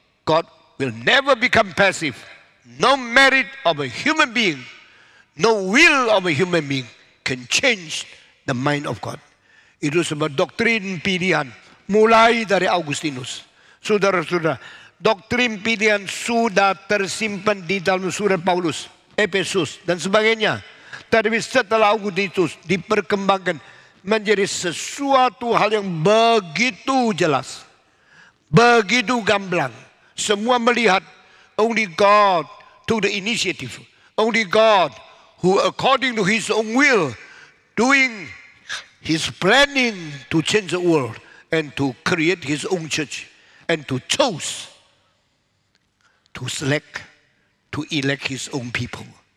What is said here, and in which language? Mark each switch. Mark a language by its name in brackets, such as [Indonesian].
[English] God will never become passive. No merit of a human being, no will of a human being can change the mind of God. [Indonesian] Itu sebuah doktrin pilihan mulai dari Augustinus. Saudara-saudara, doktrin pilihan sudah tersimpan di dalam surat Paulus, Efesus dan sebagainya. Tapi setelah Augustinus diperkembangkan menjadi sesuatu hal yang begitu jelas, begitu gamblang. Semua melihat [English] only God took the initiative. Only God who according to His own will doing His planning to change the world and to create His own church and to choose to select, to elect His own people.